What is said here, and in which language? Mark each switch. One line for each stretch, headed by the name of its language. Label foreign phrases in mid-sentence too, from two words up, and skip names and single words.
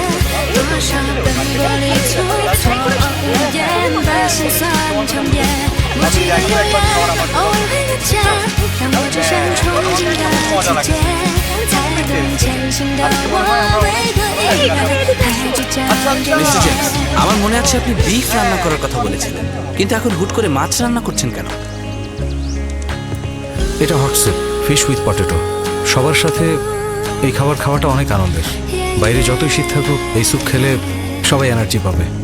Chinese: 多少奔波里蹉跎无言，把心酸强咽。无际的永远，偶尔会遇见，让我只剩憧憬的季节。才懂前行的我，为何一人还倔强？
Bangla: মিস্টার জেমস, আমার মনে আছে আপনি বিফ রান্না করার কথা বলেছিলেন, কিন্তু এখন হুট করে মাছ রান্না করছেন কেন? এটা
English: hot soup, fish with potato.
Bangla: সবার সাথে এই খাবার খাওয়াটা অনেক আনন্দের। বাইরে যতই শীত থাকুক, এই স্যুপ খেলে সবাই এনার্জি পাবে।